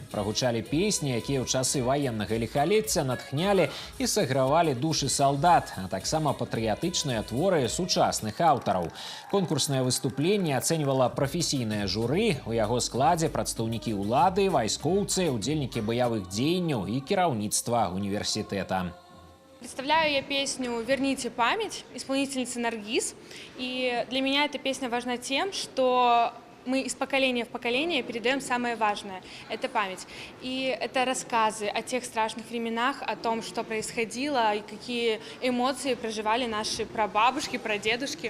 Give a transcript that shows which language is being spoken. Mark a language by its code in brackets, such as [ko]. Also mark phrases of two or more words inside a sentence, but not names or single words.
[be] Прагучалі песні, якія ў часы ваеннага ліхалецця натхнялі і сагравалі душы салдат, а таксама патрыятычныя творы сучасных аўтараў. Конкурснае выступленне ацэньвала прафесійнае журы. У яго складзе прадстаўнікі ўлады, вайскоўцы, удзельнікі баявых дзеянняў і кіраўніцтва універсітэта. [ru] Представляю я песню «Верните память» исполнительницы Наргиз. И для меня эта песня важна тем, что мы из поколения в поколение передаем самое важное – это память. И это рассказы о тех страшных временах, о том, что происходило и какие эмоции проживали наши прабабушки, прадедушки.